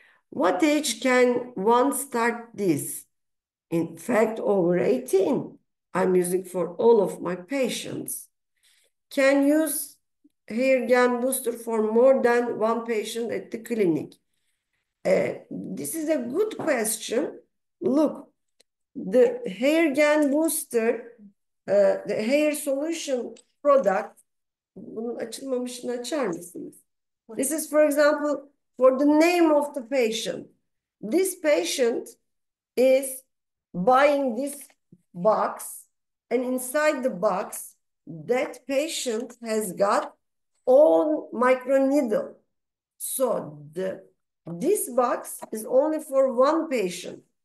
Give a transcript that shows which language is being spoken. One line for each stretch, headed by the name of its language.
English: What age can one start this? In fact, over 18. I'm using for all of my patients. Can use hair gain booster for more than one patient at the clinic? This is a good question. Look, the hair gain booster, the hair solution product,
Turkish: bunun açılmamışını açar mısınız?
English: This is, for example, for the name of the patient. This patient is buying this box, and inside the box, that patient has got own microneedle. So this box is only for one patient.